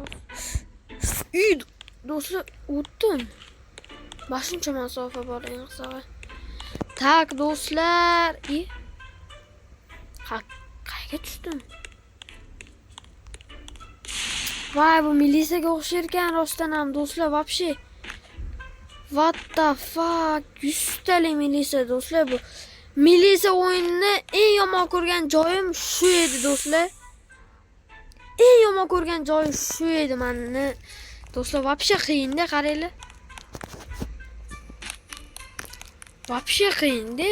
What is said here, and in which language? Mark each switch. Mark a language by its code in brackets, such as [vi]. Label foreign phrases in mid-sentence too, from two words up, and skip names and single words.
[uz] Do'stlar, o'tdim. Başınca masofa bor eng qisqasi. Tak do'stlar. Qayerga tushdim? Voy, bu militsiyaga o'xshar ekan rostdan ham do'stlar, вообще. [en] What the fuck? [uz] 100 tali militsiya do'stlar bu. Militsiya o'yinini eng yomon ko'rgan joyim shu edi do'stlar. Eng yomon ko'rgan joyi shu edi meni. Do'stlar, вообще qiyin-da, qaranglar. Вообще qiyin-da.